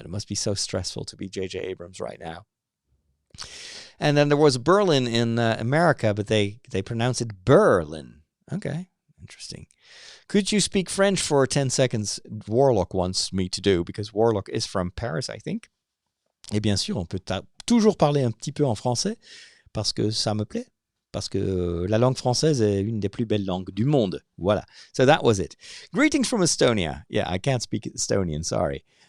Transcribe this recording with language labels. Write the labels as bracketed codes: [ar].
[en] It must be so stressful to be J.J. Abrams right now. And then there was Berlin in America, but they pronounce it Berlin. Okay, interesting. Could you speak French for 10 seconds? Warlock wants me to do, because Warlock is from Paris, I think. [fr] Et bien sûr, on peut toujours parler un petit peu en français, parce que ça me plaît. Parce que la langue française est une des plus belles langues du monde. [en] Voilà. So that was it. Greetings from Estonia. Yeah, I can't speak Estonian, sorry.